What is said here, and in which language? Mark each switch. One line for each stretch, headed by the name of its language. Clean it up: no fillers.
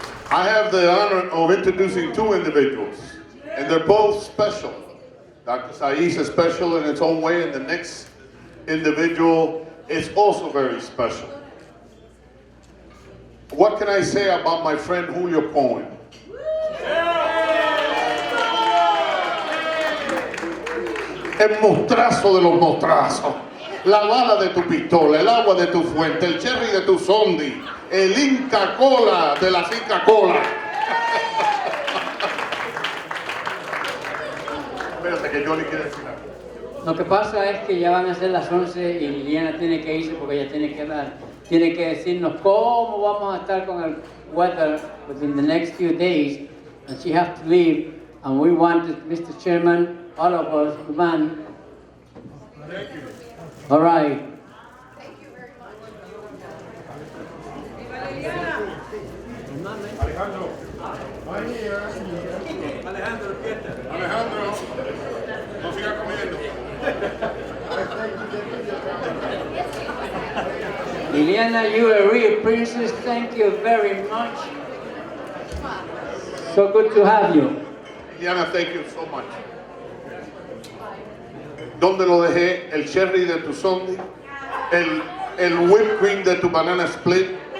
English: I have the honor of introducing two individuals, and they're both special. Dr. Saiz is special in its own way, and the next individual is also very special. What can I say about my friend Julio Cohen?
Spanish: El mostrazo de los mostrazos, la bala de tu pistola, el agua de tu fuente, el cherry de tu sondi, el Inca Cola de la Inca Cola. Espérate que Johnny quiere decir algo. Lo que pasa es que ya van a ser las 11 y Liliana tiene que irse porque ella tiene que decirnos cómo vamos a estar con el
English: weather within the next few days, and she has to leave, and we wanted, Mr. Chairman, all of us, man. Thank you. All right. Thank you very much. Alejandro, I'm here.
Spanish: Alejandro, no siga comiendo.
English: Liliana, you are a real princess. Thank you very much. So good to have you. Diana, thank you so much.
Spanish: ¿Dónde lo dejé? El cherry de tu sundae, el whipped cream de tu banana split.